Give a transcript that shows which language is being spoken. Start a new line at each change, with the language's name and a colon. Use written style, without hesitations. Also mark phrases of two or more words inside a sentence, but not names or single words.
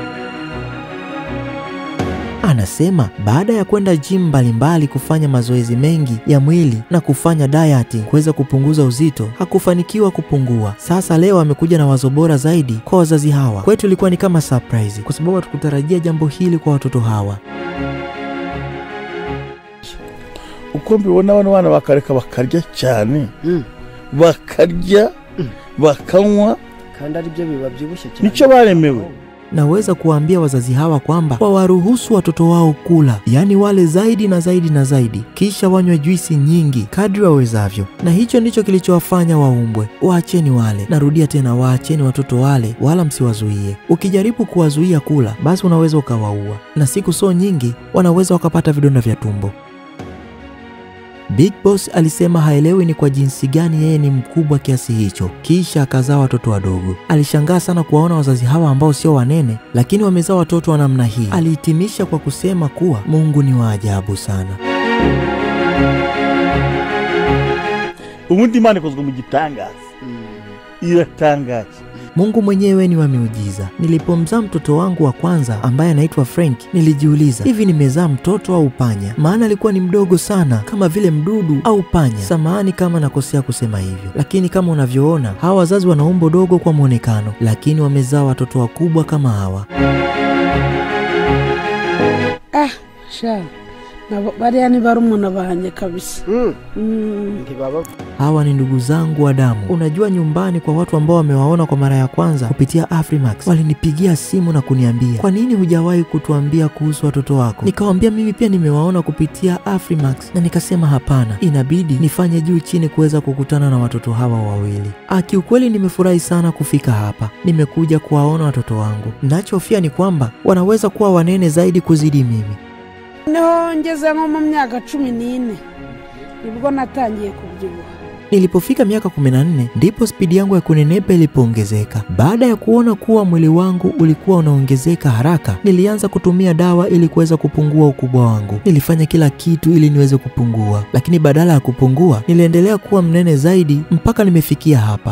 Swahili: Anasema baada ya kwenda gym mbalimbali kufanya mazoezi mengi ya mwili na kufanya dieting kuweza kupunguza uzito, hakufanikiwa kupungua. Sasa leo amekuja na wazo bora zaidi kwa wazazi hawa. Kwetu ilikuwa ni kama surprise, kwa sababu hatukutarajia jambo hili kwa watoto hawa.
Kinyarwanda: Uko mbibona wana bakareka bakarya cyane, bakarya bakanywa, kandi ari byo bibabyibushye cyane. Nico baremewe.
Swahili: Naweza kuwaambia wazazi hawa kwamba wawaruhusu watoto wao kula, yani wale zaidi na zaidi na zaidi, kisha wanywe juisi nyingi kadri wawezavyo. Na hicho ndicho kilichowafanya waumbwe. Waacheni wale. Narudia tena, waacheni watoto wale, wala msiwazuie. Ukijaribu kuwazuia kula, basi unaweza ukawaua, na siku so nyingi wanaweza wakapata vidonda vya tumbo. Big Boss alisema haelewi ni kwa jinsi gani yeye ni mkubwa kiasi hicho, kisha akazaa watoto wadogo. Alishangaa sana kuwaona wazazi hawa ambao sio wanene, lakini wamezaa watoto wa namna hii. Alihitimisha kwa kusema kuwa Mungu ni wa ajabu sana.
Kinyarwanda: Ubundi Imana ikozwe mu gitangaza. Iratangaje.
Swahili: Mungu mwenyewe ni wa miujiza. Nilipomzaa mtoto wangu wa kwanza ambaye anaitwa Frank, nilijiuliza, hivi nimezaa mtoto au panya? Maana alikuwa ni mdogo sana, kama vile mdudu au panya. Samahani kama nakosea kusema hivyo, lakini kama unavyoona, hawa wazazi wana umbo dogo kwa muonekano, lakini wamezaa watoto wakubwa kama hawa.
Kinyarwanda: Bariya ni barumuna banje kabisa.
Swahili: Hawa ni ndugu zangu wa damu. Unajua, nyumbani kwa watu ambao wamewaona kwa mara ya kwanza kupitia Afrimax, walinipigia simu na kuniambia, kwa nini hujawahi kutuambia kuhusu watoto wako? Nikawaambia mimi pia nimewaona kupitia Afrimax, na nikasema hapana, inabidi nifanye juu chini kuweza kukutana na watoto hawa wawili. Kiukweli nimefurahi sana kufika hapa. Nimekuja kuwaona watoto wangu. Ninachofia ni kwamba wanaweza kuwa wanene zaidi kuzidi mimi.
Kinyarwanda: Niho ngeze nko mu myaka 14 nibwo natangiye kubyibuha.
Swahili: Nilipofika miaka 14 ndipo spidi yangu ya kunenepa ilipoongezeka. Baada ya kuona kuwa mwili wangu ulikuwa unaongezeka haraka, nilianza kutumia dawa ili kuweza kupungua ukubwa wangu. Nilifanya kila kitu ili niweze kupungua, lakini badala ya kupungua, niliendelea kuwa mnene zaidi mpaka nimefikia hapa.